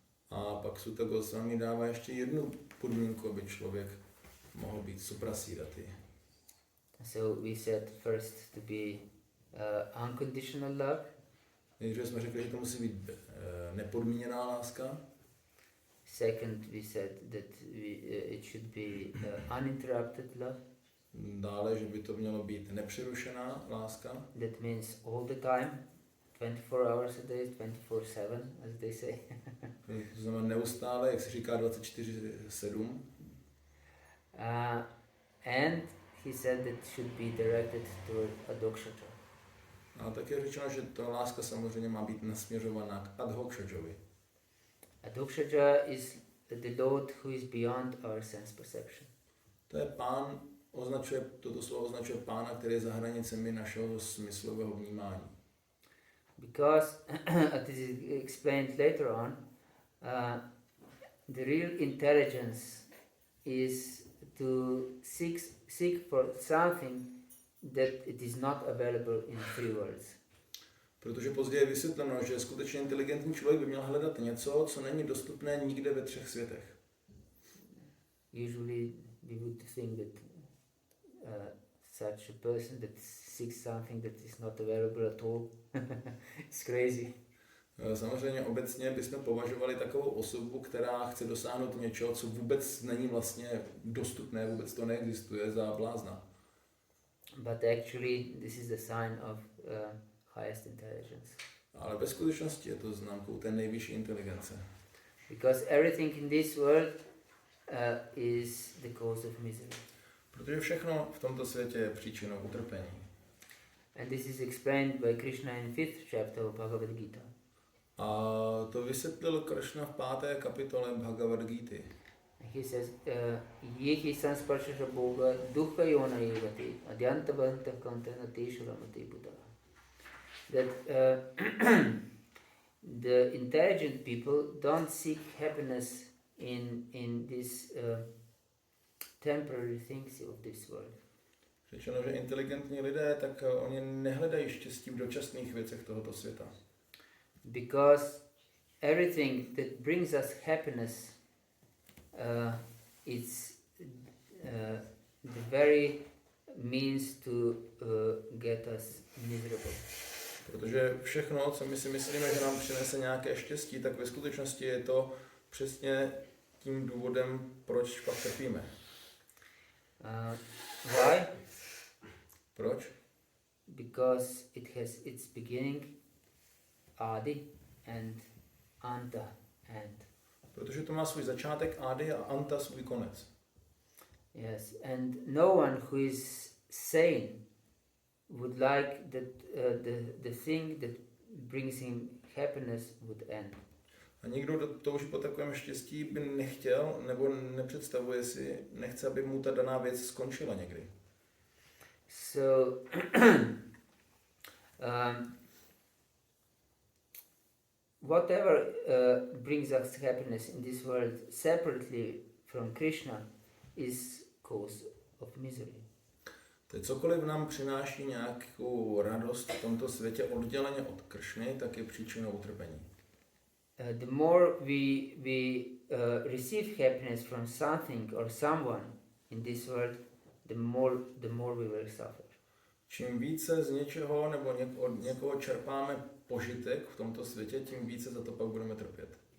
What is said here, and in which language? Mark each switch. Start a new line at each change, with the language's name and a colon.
Czech: A pak Sutta Goswami dává ještě jednu podmínku, aby člověk mohl být suprasiddhati.
English: So we said first to be unconditional love.
Czech: Nejdříve jsme řekli, že to musí být nepodmíněná láska.
English: Second, we said that it should be uninterrupted love.
Czech: Dále, že by to mělo být nepřerušená láska.
English: That means all the time, 24 hours a day, 24/7, as they say.
Czech: To znamená neustále, jak se říká, 24/7.
English: And he said that should be directed toward adhokshaja.
Czech: A také řečeno, že ta láska samozřejmě má být nasměřovaná k adhokshajovi.
English: Adhokshaja is the Lord who is beyond our sense perception.
Czech: To je pán, toto slovo označuje pána, který je za hranicemi našeho smyslového vnímání.
English: Because, as is explained later on, the real intelligence is to seek for something that it is not available in three worlds.
Czech: Protože později je vysvětleno, že skutečně inteligentní člověk by měl hledat něco, co není dostupné nikde ve 3 světech.
English: Usually we would think that such a person that seeks something that is not available at all is crazy.
Czech: Samozřejmě obecně bychom považovali takovou osobu, která chce dosáhnout něčeho, co vůbec není vlastně dostupné, vůbec to neexistuje, za blázna.
English: But actually this is the sign of highest intelligence.
Czech: Ale ve skutečnosti je to známkou té nejvyšší inteligence.
English: Because everything in this world is the cause of misery.
Czech: Protože všechno v tomto světě je příčinou utrpení.
English: And this is explained by Krishna in 5th chapter of Bhagavad-Gita.
Czech: A to vysvětlil Krishna v 5. kapitole Bhagavad-gíty.
Sanskrit: He says, Yehi sansparshasha bhoga dukkha yona yevati adyantavanta kantana teshuramati buddha.
English: That the intelligent people don't seek happiness in these temporary things of this world.
Czech: Řečeno, že inteligentní lidé, tak oni nehledají štěstí v dočasných věcech tohoto světa.
English: Because everything that brings us happiness is the very means to get us miserable.
Czech: Protože všechno, co my si myslíme, že nám přinese nějaké štěstí, tak ve skutečnosti je to přesně tím důvodem, proč pak trpíme.
English: Why?
Czech: Proč?
English: Because it has its beginning, Adi, and Anta, and.
Czech: Protože to má svůj začátek Adi a Anta svůj konec.
English: Yes, and no one who is sane would like that the thing that brings him happiness would end.
Czech: A nikdo, kdo touží po takovém štěstí, by nechtěl nebo nepředstavuje si, nechce, aby mu ta daná věc skončila někdy.
English: So, whatever brings us happiness in this world separately from Krishna is cause of misery.
Czech: Teď cokoliv nám přináší nějakou radost v tomto světě odděleně od Kršny, tak je příčinou utrpení.
English: The more we receive happiness from something or someone in this world, the more we will suffer.
Czech: Čím více z něčeho nebo od někoho čerpáme požitek v tomto světě, tím více za to pak budeme trpět.